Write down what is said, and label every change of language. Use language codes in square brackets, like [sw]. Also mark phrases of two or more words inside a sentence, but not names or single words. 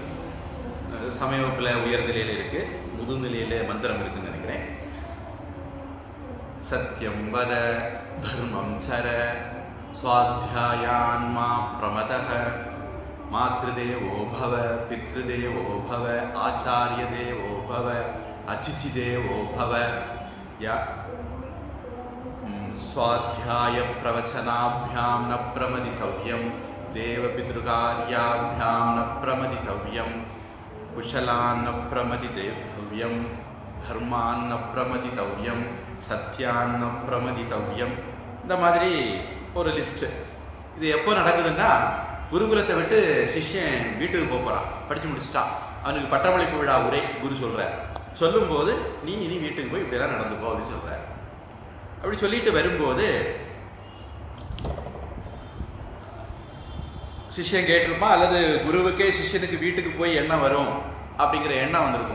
[ta] சமய வகுப்பில் உயர்நிலையில் இருக்கு, முதுநிலையில மந்திரம் இருக்குன்னு நினைக்கிறேன். [sa] सत्यं वद धर्मं चर स्वाध्यायान्मा प्रमदः मातृदेवो भव पितृदेवो भव आचार्य देवो भव अतिथि देवो भव स्वाध्याय प्रवचनाभ्यां न प्रमदितव्यं देवपितृकार्याभ्यां न प्रमदितव्यं कुशलान् न प्रमदितव्यं धर्मान् न प्रमदितव्यं सत्यान् न प्रमदितव्यं. [ta] இந்த மாதிரி ஒரு லிஸ்ட். இது எப்போ நடக்குதுன்னா, குருகுலத்தை விட்டு சிஷ்யன் வீட்டுக்கு போகிறான், படித்து முடிச்சுட்டான், அவனுக்கு பட்டமளிப்பு விழா உரை குரு சொல்கிறார். சொல்லும்போது நீ இனி வீட்டுக்கு போய் இப்படியெல்லாம் நடந்துக்கோ அப்படின்னு சொல்கிறார். அப்படி சொல்லிட்டு வரும்போது சிஷ்யன் கேட்டிருப்பான், அல்லது குருவுக்கே சிஷ்யனுக்கு வீட்டுக்கு போய் எண்ணம் வரும் அப்படிங்கிற எண்ணம் வந்திருக்கும்.